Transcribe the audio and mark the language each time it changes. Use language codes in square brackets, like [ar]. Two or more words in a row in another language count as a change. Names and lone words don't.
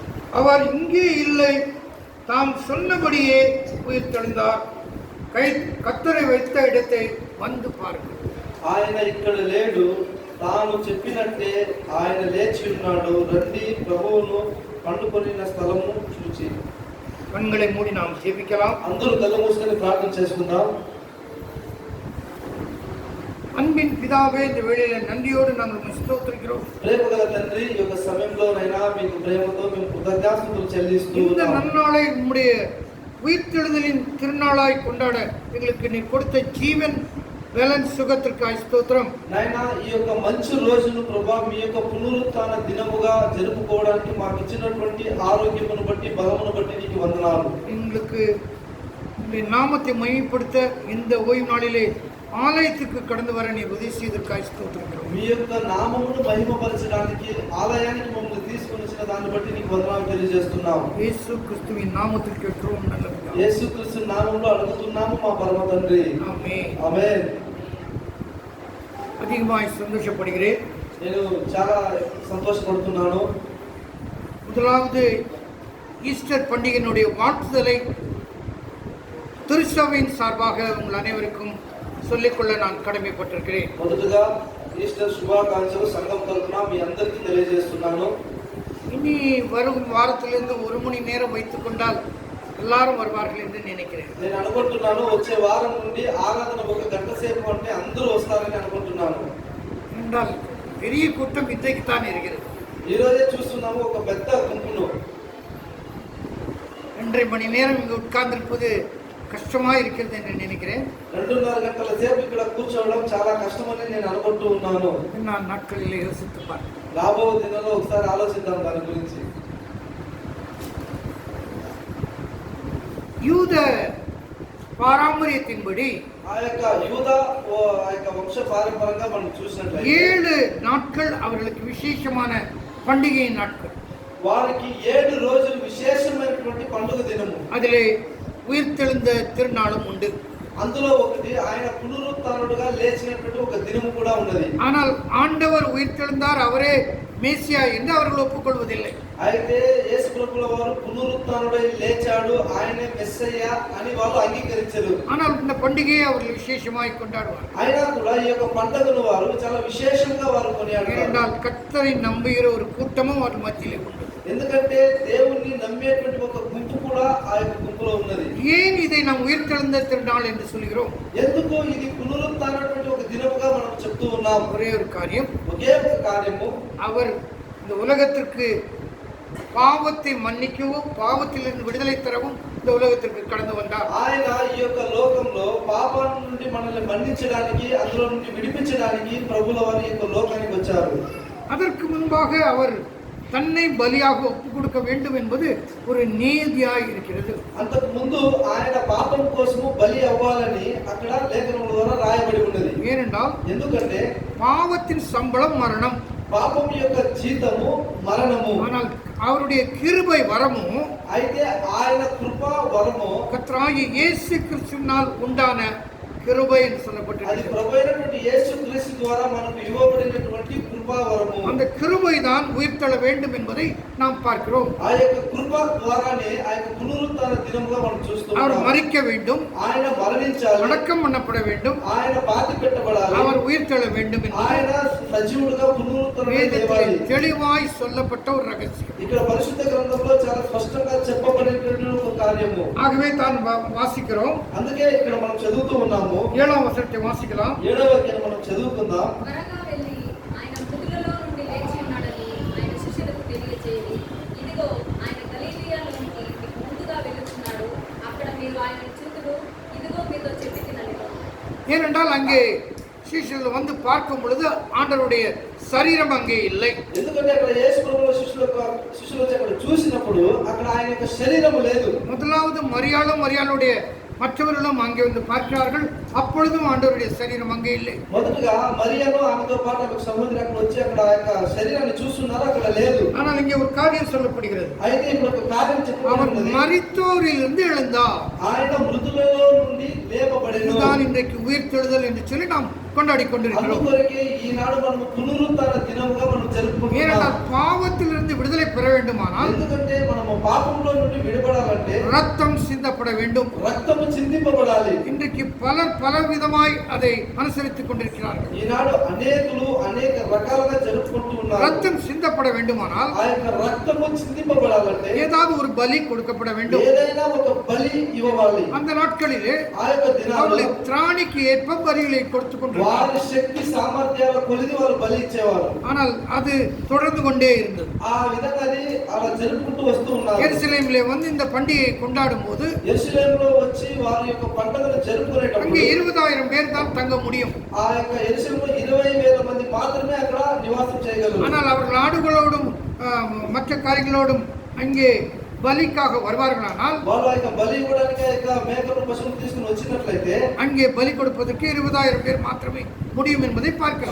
[ta] அவர் இங்கே இல்லை, தாம் சொன்னபடியே உயிர்த்தெழுந்தார். கர்த்தரை வைத்த இடத்தை வந்து பாருங்கள். [te] ఆయన ఇక్కడ లేడు, తాను చెప్పినట్టే ఆయన లేచి ఉన్నాడు. రండి, ప్రభువును పండుకొనిన స్థలము చూచి. [ta] கண்களை மூடி நாம் ஜெபிக்கலாம். [te] అందరూ కళ్ళు మూసుకొని ప్రార్థన చేసుకుందాం. [ta] அன்பின் பிதாவே, இந்த வேளையில நன்றியோடு நாங்கள் ஸ்தோத்திரிக்கிறோம். [te] ప్రేమగల తండ్రి, ఈ యొక్క సమయంలోనైనా మీకు ప్రేమతో మేము కృతజ్ఞతాస్తుతులు చెల్లిస్తూ [ta] இந்த நன்னாளை உம்முடைய உயிர்த்தெழுதலின் திருநாளாய் கொண்டாட எங்களுக்கு நீர் கொடுத்த ஜீவன் பலன் சுகத்துக்காக ஸ்தோத்திரம். [te] నాయనా, ఈ యొక్క మంచి రోజును ప్రభా మీ యొక్క పునరుత్థాన దినముగా జరుపుకోవడానికి మాకు ఇచ్చినటువంటి ఆరోగ్యమును బట్టి బలమును బట్టి నీకు వందనాలు. [ta] எங்களுக்கு உம்முடைய நாமத்தை மகிமைப்படுத்த இந்த ஓய்வு நாளிலே ఆలయத்துக்கு கடந்து வர நீர் உதவி செய்ததற்காக స్తోత్రం. [te] మీ యొక్క నామమును మహిమపరచడానికి ఆలయానికి మమ్మల్ని తీసుకొని వచ్చిన దాన్ని బట్టి నీకు వందనాలు తెలియజేస్తున్నాము. [ta] యేసుక్రీస్తువిன் నామத்தில் கேட்கிறோம் நல்ல பிதாவே. [te] యేసుక్రీస్తు నామములో అడుగుతున్నాము మా పరమ తండ్రి. ఆమేన్. ఆమేన్. [ta] அதிகமாய் சந்தோஷப்படுகிறேன். [te] నేను చాలా సంతోషపడుతున్నాను. [ta] முதலாவது ஈஸ்டர் பண்டிகையினுடைய வாழ்த்துதலை திருச்சபையின் சார்பாக உங்கள் அனைவருக்கும் சொல்லிக்கொள்ள நான் கடமைப்பட்டிருக்கிறேன். [te] మొదటగా ఈస్టర్ శుభాకాంక్షలు సంఘం తరపున మీ అందరికీ తెలియజేస్తున్నాను. [ta] இனி வரும் வாரத்திலிருந்து ஒரு மணி நேரம் வைத்துக் கொண்டால் எல்லாரும் வருவார்கள் என்று நினைக்கிறேன். [te] నేను అనుకుంటున్నాను వచ్చే వారం నుండి ఆరాధన ఒక గంట సేపు అంటే అందరూ వస్తారని అనుకుంటున్నాను. [ta] என்றால் பெரிய கூட்டம் இன்றைக்கு தான் இருக்கிறது. [te] ఈ రోజే చూస్తున్నాము ఒక పెద్ద గుంపును. [ta] 2.5 மணி நேரம் இங்கு உட்கார்ந்திருப்பது కష్టమా இருக்கிறது என்று நினைக்கிறேன். [te] 2.5 గంటల సేపు ఇక్కడ కూర్చోవడం చాలా కష్టమని నేను అనుకుంటూ ఉన్నాను. [ta] நான் நாட்களிலே யோசித்து பார்த்தேன். [te] రాబో దినాల్లో ఒకసారి ఆలోచిద్దాం దాని గురించి. [ta] யூத பாரம்பரியத்தின்படி [te] ఆ యొక్క యూద ఆ యొక్క వంశ పారంపరంగా మనం చూసినట్లయితే [ta] 7 நாட்கள் அவர்களுக்கு விசேஷமான பண்டிகை நாட்கள். [te] వారికి 7 రోజులు విశేషమైనటువంటి పండుగ దినము. [ta] அதிலே உயிர்த்தெழுந்த திருநாளும் உண்டு. [te] అందులో ఒకటి ఆయన పునరుత్థానుడుగా లేచినటువంటి ఒక దినము కూడా ఉన్నది. [ta] ஆனால் ஆண்டவர் உயிர்த்தெழுந்தார், அவரே மேசியா என்று அவர்கள் ஒப்புக்கொள்வதில்லை. [te] అయితే యేసు ప్రభుల వారు పునరుత్థానుడై లేచాడు, ఆయనే మెస్సయ్య అని వాళ్ళు అంగీకరించారు. [ta] ஆனால் இந்த பண்டிகையை அவர்கள் விசேஷமாய் கொண்டாடுவார். [te] అయినా కూడా ఈ యొక్క పండుగను వారు చాలా విశేషంగా వారు కొనియాడతారు. [ta] ஏனென்றால் கர்த்தரை நம்புகிற ஒரு கூட்டமும் அவர் மத்தியிலே உண்டு. [te] ఎందుకంటే దేవుణ్ణి నమ్మేటువంటి ఒక గుంపు కూడా ఆ యొక్క గుంపులో ఉన్నది. [ta] ஏன் இதை நாம் உயிர்த்தெழுந்த திருநாள் என்று சொல்கிறோம்? [te] ఎందుకు ఇది పునరుత్థానటువంటి ఒక దినముగా మనం చెప్తూ ఉన్నాం? [ta] ஒரே ஒரு காரியம், [te] ఒకే ఒక కార్యము. [ta] அவர் இந்த உலகத்திற்கு பாவத்தை மன்னிக்கவும் பாவத்திலிருந்து விடுதலை தரவும் இந்த உலகத்திற்கு கடந்து வந்தார். [te] ఆయన ఈ యొక్క లోకంలో పాపం నుండి మనల్ని మన్నించడానికి, అందులో నుండి విడిపించడానికి ప్రభుల వారి యొక్క లోకానికి వచ్చారు. [ta] அதற்கு முன்பாக அவர் தன்னை பலியாக ஒப்புக் கொடுக்க வேண்டும் என்பது ஒரு நீதியாய் இருக்கிறது. [te] అంతకు ముందు ఆయన పాపం కోసము బలి అవ్వాలని అక్కడ లేఖనముల ద్వారా రాయబడి ఉన్నది. [ta] ஏனென்றால் [te] ఎందుకంటే [ta] பாவத்தின் சம்பளம் மரணம், [te] పాపం యొక్క జీతము మరణము. [ta] ஆனால் அவருடைய கிருபை வரமும் [te] అయితే ఆయన కృప వరము [ta] கர்த்தராகிய இயேசு கிறிஸ்துவினால் உண்டான கிருபை என்று [te] అది [ta] சொல்லப்பட்டிருக்கிறது. [te] ప్రభువైనటువంటి యేసు క్రీస్తు ద్వారా మనకు ఇవ్వబడినటువంటి కృపా వరము. [ta] அந்த கிருபை தான் உயிர்த்தெழ வேண்டும் என்பதை நாம் பார்க்கிறோம். [te] ఆ యొక్క కృప ద్వారానే ఆ యొక్క పునరుత్థాన దినముగా మనం చూస్తున్నాం. [ta] அவர் மரிக்க வேண்டும், [te] ఆయన మరణించాలి, [ta] அடக்கம் பண்ணப்பட வேண்டும், [te] ఆయన పాతి పెట్టబడాలి, [ta] அவர் உயிர்த்தெழ வேண்டும் என்று [te] ఆయన సజీవుడుగా పునరుత్థానం చేయాలి. [ta] தெளிவாய் சொல்லப்பட்ட ஒரு ரகசியம். [te] ఇక్కడ పరిశుద్ధ గ్రంథంలో చాలా స్పష్టంగా చెప్పబడినటువంటి ఒక కార్యము. [ta] ஆகவே தான் வாசிக்கிறோம். [te] అందుకే ఇక్కడ మనం చదువుతూ ఉన్నాము. [ta] 7ஆம் வசனத்தை வாசிக்கலாம். [te] 7వ వాక్యాన్ని మనం చదువుకుందాం. త్వరగా వెళ్ళి ఆయన మృతులలో నుండి లేచి ఉన్నాడని ఆయన శిష్యులకు తెలియజేయండి. ఇదిగో ఆయన గలిలయలోనికి మీకు ముందుగా వెళుతున్నాడు, అక్కడ మీరు ఆయనను చూతురు, ఇదిగో మీతో చెప్పినది. [ta] ஏனென்றால் அங்கே சீஷர்கள் வந்து பார்க்கும் பொழுது ஆண்டவருடைய சரீரம் அங்கே இல்லை. [te] ఎందుకంటే అక్కడ యేసు ప్రభువు శిష్యులు అక్కడ చూసినప్పుడు అక్కడ ఆయన యొక్క శరీరం లేదు. [ta] முதலாவது மரியாளுடைய மற்றவர்களும் அங்கே வந்து பார்க்கிறார்கள், அப்பொழுதும் ஆண்டவருடைய சரீரம் அங்கே இல்லை. [te] మొదటగా మరియను ఆమెతో పాటు ఒక సహోదరి అక్కడ వచ్చి అక్కడ ఆ యొక్క శరీరాన్ని చూస్తున్నారు, అక్కడ లేదు. [ta] ஆனால் இங்கே ஒரு காரியம் சொல்லப்படுகிறது. [te] అయితే ఇప్పుడు ఒక కార్యం [ta] அவர் [te] చెప్పబడినది. [ta] மரித்தோரிலிருந்து எழுந்தார். [te] ఆయన మృతులలో నుండి లేపబడెను. [ta] இதுதான் இன்றைக்கு உயிர்த்தெழுதல் என்று சொல்லி நாம் கொண்டாடி கொண்டிருக்கிறோம். [te] అందుకొరకే ఈనాడు మనము పునరుత్థాన దినముగా మనం జరుపుకుంటున్నాం. [ta] ஏனென்றால் பாவத்திலிருந்து விடுதலை பெற வேண்டுமானால் [te] ఎందుకంటే మనము పాపంలో నుండి విడుదలవ్వాలంటే [ta] ரத்தம் சிந்தப்பட வேண்டும். [te] రక్తము చిందింపబడాలి. [ta] இன்றைக்கு பலர் பலவிதமாய் அதை அனுசரித்துக் கொண்டிருக்கிறார்கள். [te] ఈనాడు అనేకులు అనేక రకాలుగా జరుపుకుంటూ ఉన్నారు. [ta] ரத்தம் சிந்தப்பட வேண்டுமானால் [te] ఆ యొక్క రక్తము చిందింపబడాలంటే [ta] ஏதாவது ஒரு பலி கொடுக்கப்பட வேண்டும். [te] ఏదైనా ఒక బలి ఇవ్వాలి. [ta] அந்த நாட்களிலே [te] ఆ యొక్క దినాల్లో [ta] அவர்கள் திராணிக்கு ஏற்ப பலிகளை கொடுத்துக் கொண்டிருந்தார்கள். [te] వారి శక్తి సామర్థ్యాల కొలిది వారు బలి ఇచ్చేవారు. [ta] ஆனால் அது தொடர்ந்து கொண்டே இருந்தது. [te] ఆ విధంగా అది అలా జరుపుకుంటూ వస్తూ ఉన్నారు. [ta] எருசலேமிலே வந்து இந்த பண்டிகையை கொண்டாடும் போது [te] యెరూషలేములో వచ్చి వారి యొక్క పండుగను జరుపుకునేటప్పుడు [ta] அங்கே 20,000 பேர் தான் தங்க முடியும். [te] ఆ యొక్క యెరూషలేములో 20,000 మంది మాత్రమే అక్కడ నివాసం చేయగలరు. [ta] ஆனால் அவர்கள் ஆடுகளோடும் மற்ற காரியங்களோடும் அங்கே பலிக்காக வருவார்களானால் [te] వాళ్ళు ఆ యొక్క బలి ఇవ్వడానికి ఆ యొక్క మేకను పశువును తీసుకుని వచ్చినట్లయితే [ta] அங்கே பலி கொடுப்பதற்கு 20,000 பேர் மாத்திரமே முடியும் என்பதை பார்க்கிறோம்.